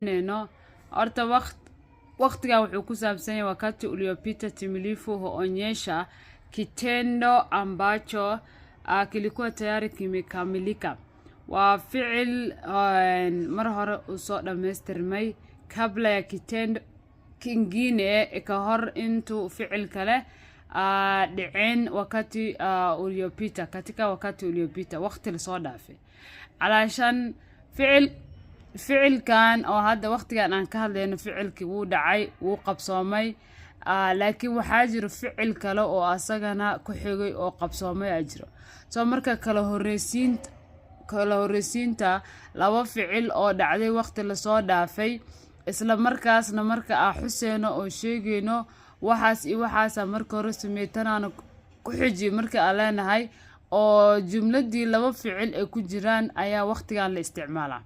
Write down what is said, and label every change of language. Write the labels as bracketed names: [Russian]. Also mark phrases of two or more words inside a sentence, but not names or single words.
[Swahili] neno [Somali] horta waqtiga wuxuu ku saabsan yahay [Swahili] wakati uliopita timilifu huonyesha kitendo ambacho kilikuwa tayari kimekamilika. [Somali] Waa ficil mar hore u soo dhamaystirmay [Swahili] kabla ya kitendo kingine [Somali] ka hor intuu ficil kale dhicin [Swahili] wakati uliopita, katika wakati uliopita [Somali] waqti la soo dhaafay. Alaashan ficilkan oo hadda waqtigan aan ka hadlayno ficilkii wuu dhacay wuu qabsoomay, laakiin waxaa jiro ficil kale oo asagana ku xigay oo qabsoomay jiro. soo marka kala horeysiinta laba ficil oo dhacday waqti la soo dhaafay isla markaasna marka xuseeno oo sheegayno waxaas iyo waxaas marka hore sameeytana ku xiji marka leenahay oo jumladii laba ficil ay ku jiraan ayaa waqtigan la isticmaalaa.